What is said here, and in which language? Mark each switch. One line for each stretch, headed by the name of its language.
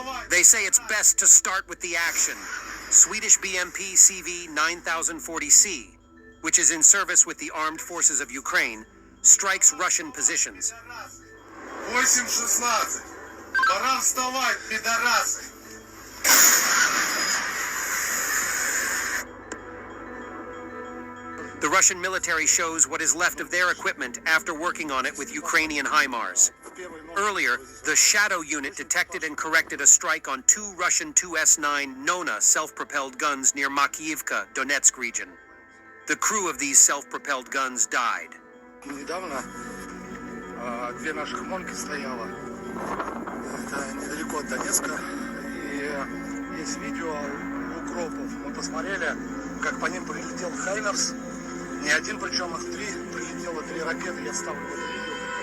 English: They say it's best to start with the action. Swedish BMP CV 9040C, which is in service with the armed forces of Ukraine, strikes Russian positions. 8:16.
Russian: Пора вставать, пидорасы.
English: The Russian military shows what is left of their equipment after working on it with Ukrainian HIMARS. Earlier, the Shadow unit detected and corrected a strike on 2 Russian 2S9 Nona self-propelled guns near Makiivka, Donetsk region. The crew of these self-propelled guns died.
Russian: Недавно две наших «Монки» стояло. Это недалеко от Донецка. И есть видео укропов. Мы посмотрели, как по ним прилетел «Хаймерс». Не один, причем их 3. Прилетело 3 ракеты, я вставлю в это видео.